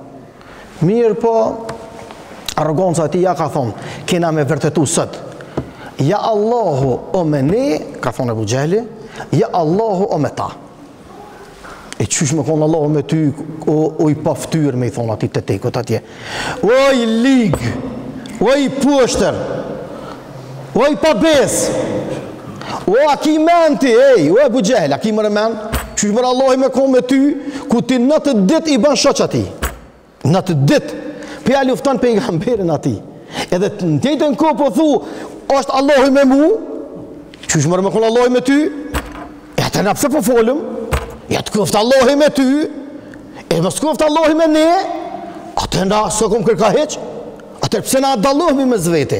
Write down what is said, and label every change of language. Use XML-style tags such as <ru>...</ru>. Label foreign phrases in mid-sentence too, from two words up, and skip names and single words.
<sq>Mirë po, arroganca e tij ja ka thonë, kena me vërtetu sot. Ja Allahu o me ne, ka thonë Abu Xehli, ja Allahu o me ta. E qysh me konë Allahu me ty, o i paftyr me i thonë ati të tekot atje. O i ligë, o i pështër, o i pabes, o a ki menti, o Abu Xehli, a ki mërë men, qysh mërë Allahu me konë me ty, ku ti në të dit i ban shoq ati. Në të dit, pja lufton pejgamberin ati. Edhe në tjetën ko po thu, është Allahu me mu, qysh mërë me konë Allahu me ty, e atë në pse po folëm, ja të këftë Allahi me ty, e mos këftë Allahi me ne, atë nda së kom kërka heq, atër pse na dallohmi me zvete?</sq>